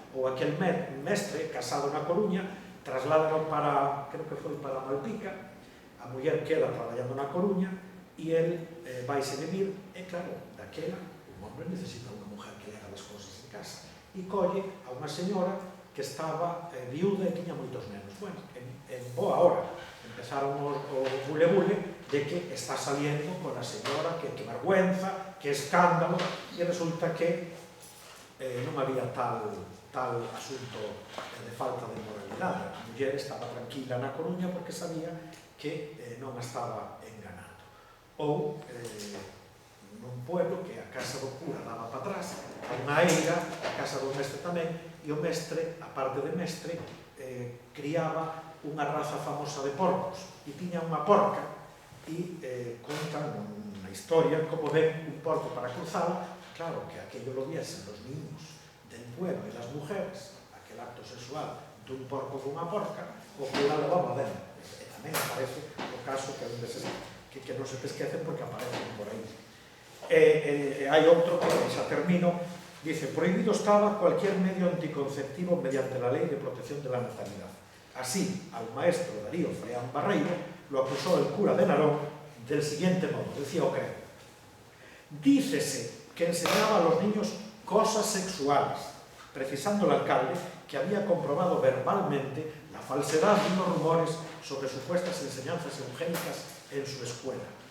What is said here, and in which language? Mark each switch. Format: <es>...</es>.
<gl>Ou aquel mestre casado na Coruña, trasládalo para, creo que foi para Malpica, a muller queda traballando na Coruña e el vaise vivir, e claro, daquela,</gl> <es>un hombre necesita</es> <gl>unha mujer</gl> <es>que le haga</es> <gl>as cosas en casa, e colle a unha señora que estaba viuda e tiña moitos nenos. Bueno, en boa hora empezaron o bule-bule de que</gl> <es>está saliendo con la señora, que vergüenza, que escándalo,</es> <gl>e resulta que non había tal asunto de falta de moralidade. A muller estaba tranquila na Coruña porque sabía que non a estaba enganando. Ou nun pueblo que a casa do cura daba para atrás, a unha eira, a casa do mestre tamén, e o mestre, a parte de mestre, criaba unha raza famosa de porcos, e tiña unha porca, e contan unha historia como ven un porco para cruzar.</gl> <es>Claro que aquello lo viesen los niños del pueblo e las mujeres, aquel acto sexual</es> <gl>dun porco con unha porca, o que la levaba dentro. E tamén aparece o caso que non se te esquecen porque aparecen por aí. Hai outro que xa termino,</gl> <es>dice: prohibido estaba cualquier medio anticonceptivo mediante la ley de protección de la natalidad. Así, al maestro Darío Freán Barreiro lo acusó el cura de Narón del siguiente modo, decía o creo: dícese que enseñaba a los niños cosas sexuales, precisando el alcalde que había comprobado verbalmente la falsedad de unos rumores sobre supuestas enseñanzas eugénicas en su escuela.</es>